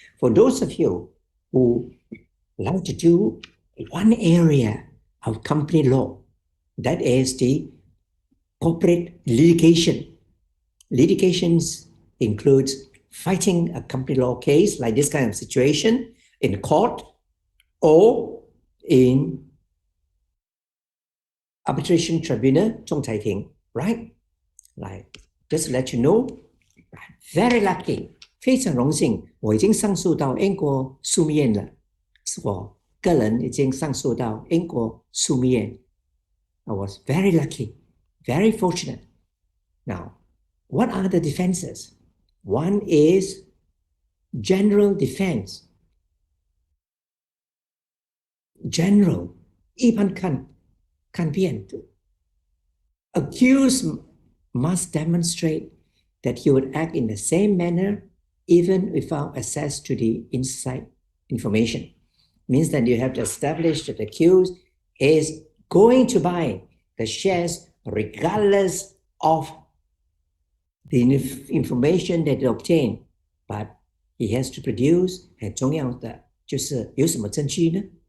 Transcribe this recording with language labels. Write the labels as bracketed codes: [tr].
[en] For those of you who like to do one area of company law, that is the corporate litigation. Litigations includes fighting a company law case like this kind of situation in court or in arbitration tribunal, 仲裁庭, right? Like, just to let you know, very lucky, [zh] 非常荣幸，我已经上诉到英国诉讼院了，是我个人已经上诉到英国诉讼院。 [en] I was very lucky, very fortunate. Now, what are the defenses? One is general defense. [zh] General, 一般看遍的。 [en] Accused must demonstrate that he would act in the same manner even without access to the inside information. Means that you have to establish that the accused is going to buy the shares regardless of the information that they obtain, but he has to produce [zh] 很重要的就是有什么证据呢？